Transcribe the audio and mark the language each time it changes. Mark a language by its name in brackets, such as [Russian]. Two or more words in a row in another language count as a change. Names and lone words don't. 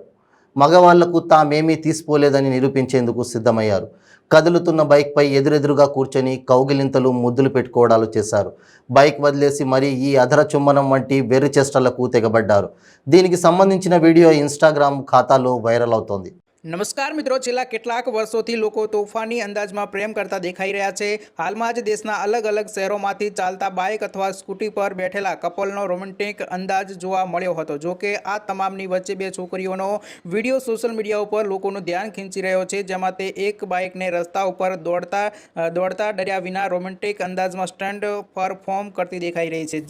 [Telugu] మగవాళ్లకు తామేమీ తీసిపోలేదని నిరూపించేందుకు సిద్ధమయ్యారు. కదులుతున్న బైక్పై ఎదురెదురుగా కూర్చొని కౌగిలింతలు, ముద్దులు పెట్టుకోవడాలు చేశారు. బైక్ వదిలేసి మరీ ఈ అధర చుమ్మనం వంటి వెర్రి చేష్టలకు తెగబడ్డారు. దీనికి సంబంధించిన వీడియో ఇన్స్టాగ్రామ్ ఖాతాలో వైరల్ అవుతోంది. [Gujarati] નમસ્કાર મિત્રો, છેલ્લા કેટલાક વર્ષોથી લોકો તોફાની અંદાજમાં પ્રેમ કરતા દેખાઈ રહ્યા છે. હાલમાં જ દેશના અલગ અલગ શહેરોમાંથી ચાલતા બાઇક અથવા સ્કૂટી પર બેઠેલા કપલનો રોમેન્ટિક અંદાજ જોવા મળ્યો હતો. જો કે આ તમામની વચ્ચે 2 છોકરીઓનો વિડીયો [English] social media [Gujarati] ઉપર લોકોનું ધ્યાન ખેંચી રહ્યો છે, જેમાં તે એક બાઇકને રસ્તા ઉપર દોડતા ડર્યા વિના રોમેન્ટિક અંદાજમાં [English] stunt perform [Gujarati] કરતી દેખાઈ રહી છે.